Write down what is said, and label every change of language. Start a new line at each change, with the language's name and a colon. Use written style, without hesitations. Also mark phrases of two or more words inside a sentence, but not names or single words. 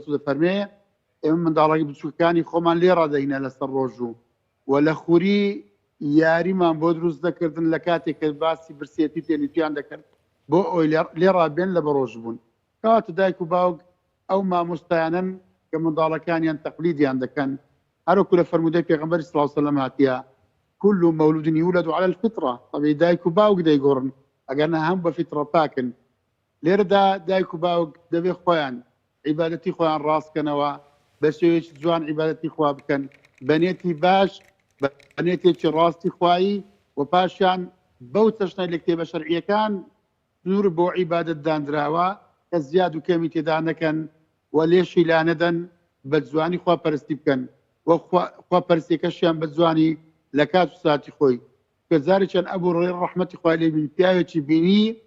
Central Kurdish: و دەفەرمێ ئێمە منداڵەکانی بچووکەکانی خۆمان لێ ڕادەهینە لەسەر ڕۆژوو و لە خوری یاریمان بۆ دروست دەکردن لە کاتێک کە باسی برسێتی تێنیتیان دەکرد بۆ ئەوی لێ ڕابێن لە بە ڕۆژ بوون کەواتە دایک و باوک ئەو مامۆستایانن کە منداڵەکانیان تەقلیدیان دەکەن هەروەکو لە فەرمودەی پێغەمبەری
Arabic: صلی الله علیه وسلم
Central Kurdish: هاتیە
Arabic: كل مولود يولد على الفطرة
Central Kurdish: طبعا دایک و باوک دەیگۆڕن ئەگەرنا هەم بە فیترە پاکن لێرەدا دایک و باوک دەبێ خۆیان عیبادەتی خۆیان ڕاستکەنەوە بە شێوەیەکی جوان عیبادەتی خوا بکەن بەنێتی باش بەنێتێکی ڕاستی خوایی و پاشیان بەو چەشنە لە کتێبە شەرعیەکان نور بۆ عیبادەت دانراوە کە زیاد و کەمی تێدا نەکەن و لێشی لا نەدەن بە جوانی خواپەرستی بکەن و خواپەرستیەکەشیان بە جوانی لە کات و ساتی خۆی کە زارێکیان ئەبوو ڕێ ڕەحمەتی خوای لێ بینی پیاوێکی بینی